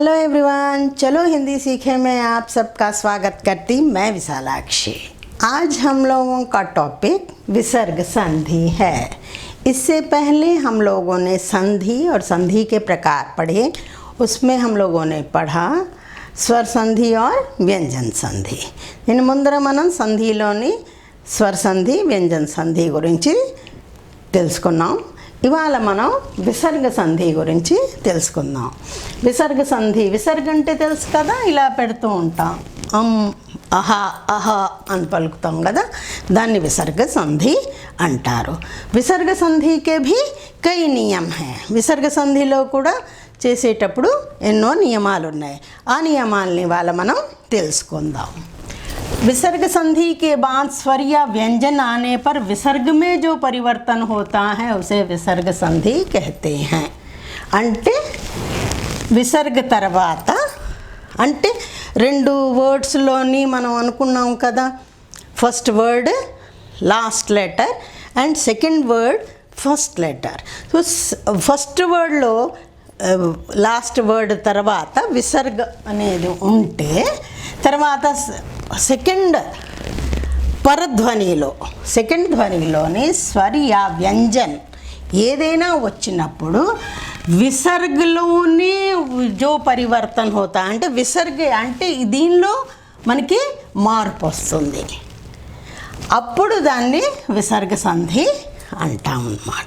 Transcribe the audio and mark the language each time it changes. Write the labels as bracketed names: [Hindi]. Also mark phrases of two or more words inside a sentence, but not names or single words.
[English] hello everyone, [Hindi] चलो हिंदी सीखे में आप सबका स्वागत करती मैं विशालाक्षी। आज हम लोगों का टॉपिक विसर्ग संधि है। इससे पहले हम लोगों ने संधि और संधि के प्रकार पढ़े। उसमें हम लोगों ने पढ़ा स्वर संधि और व्यंजन संधि। [Telugu] इन ముందర మనం సంధిలోని స్వర సంధి వ్యంజన సంధి గురించి తెలుసుకున్నాం। ఇవాళ మనం విసర్గ సంధి గురించి తెలుసుకుందాం। విసర్గ సంధి, విసర్గ అంటే తెలుసు కదా, ఇలా పెడుతూ ఉంటాం, అహ అహ అని పలుకుతాం కదా, దాన్ని విసర్గ సంధి అంటారు। [Hindi] विसर्ग संधि के भी कई नियम हैं। [Telugu] విసర్గ సంధిలో కూడా చేసేటప్పుడు ఎన్నో నియమాలు ఉన్నాయి। ఆ నియమాలని ఇవాళ మనం తెలుసుకుందాం। [Hindi] विसर्ग संधि के बाद स्वर या व्यंजन आने पर विसर्ग में जो परिवर्तन होता है उसे विसर्ग संधि कहते हैं। [Telugu] అంటే విసర్గ తర్వాత అంటే రెండు వర్డ్స్లోని మనం అనుకున్నాం కదా, [English] first word last letter and second word first letter. [Telugu] సో ఫస్ట్ వర్డ్లో [English] last word [Telugu] తర్వాత విసర్గ అనేది ఉంటే తర్వాత సెకండ్ పరధ్వనిలో సెకండ్ ధ్వనిలోని [Hindi] स्वर या व्यंजन [Telugu] ఏదైనా వచ్చినప్పుడు విసర్గలోనే [Hindi] जो परिवर्तन होता [Telugu] అంటే విసర్గ అంటే దీనిలో మనకి మార్పు వస్తుంది, అప్పుడు దాన్ని విసర్గ సంధి అంటాం అన్నమాట।